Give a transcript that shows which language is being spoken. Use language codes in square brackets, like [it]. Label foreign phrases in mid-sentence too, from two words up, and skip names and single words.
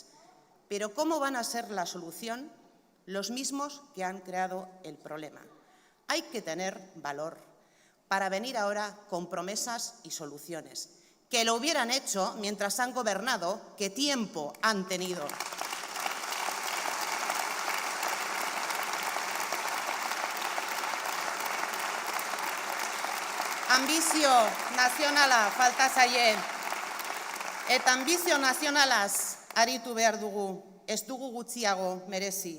[es] Pero ¿cómo van a ser la solución los mismos que han creado el problema? Hay que tener valor para venir ahora con promesas y soluciones. Que lo hubieran hecho mientras han gobernado, ¿qué tiempo han tenido? [eu] Ambizio nazionala falta zaie. Eta ambizio nazionalaz aritu behar dugu, ez dugu gutxiago merezi.